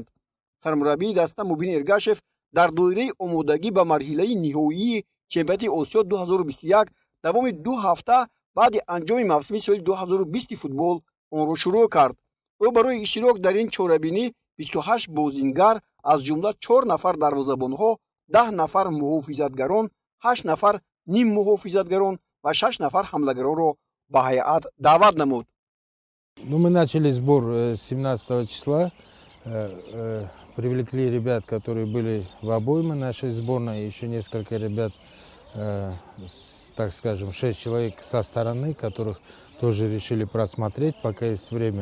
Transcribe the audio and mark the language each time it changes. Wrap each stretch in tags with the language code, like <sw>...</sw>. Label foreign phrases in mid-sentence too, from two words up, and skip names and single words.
<tg>сармураббии даста Мубин Эргашев дар доираи омодагӣ ба марҳилаи ниҳоии чемпионати Осиё 2021 давоми 2 ҳафта баъди анҷоми мавсими соли 2020 футбол онро шурӯъ кард. ӯ барои иштирок дар ин чорабинӣ 28 бозингар аз ҷумла 4 нафар дарвозабонҳо, 10 нафар муҳофизатгарон, 8 нафар ниммуҳофизатгарон ва 6 нафар ҳамлагаронро ба ҳайат даъват намуд.</tg> <ru>Ну, мы начали сбор 17 числа. Привлекли ребят, которые были в обойме нашей сборной, еще несколько ребят, так скажем, 6 человек со стороны, которых тоже решили просмотреть, пока есть время.</ru>